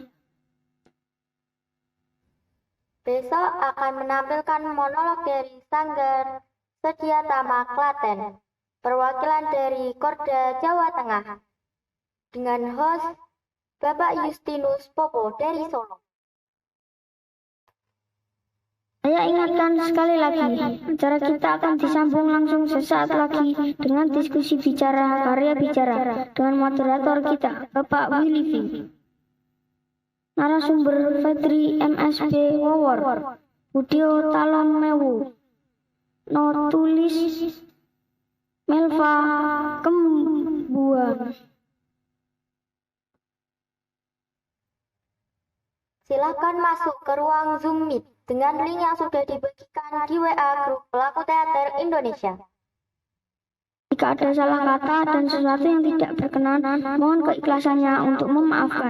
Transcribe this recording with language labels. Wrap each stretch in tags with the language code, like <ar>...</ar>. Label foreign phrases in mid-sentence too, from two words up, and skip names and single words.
<id>Besok akan menampilkan monolog dari Sanggar Sedia Tama Klaten, perwakilan dari Korda Jawa Tengah, dengan host Bapak Justinus Popo dari Solo. Saya ingatkan sekali lagi, acara kita akan disambung langsung sesaat lagi dengan diskusi bicara, karya bicara, dengan moderator kita, Bapak Willy V. Narasumber Fedri MSB Wawor, Budio Talon Mewu, Notulis Melva Kembuan. Silakan masuk ke ruang Zoom Meet dengan link yang sudah dibagikan di WA Grup Pelaku Teater Indonesia. Jika ada salah kata dan sesuatu yang tidak berkenan, mohon keikhlasannya untuk memaafkan.</id>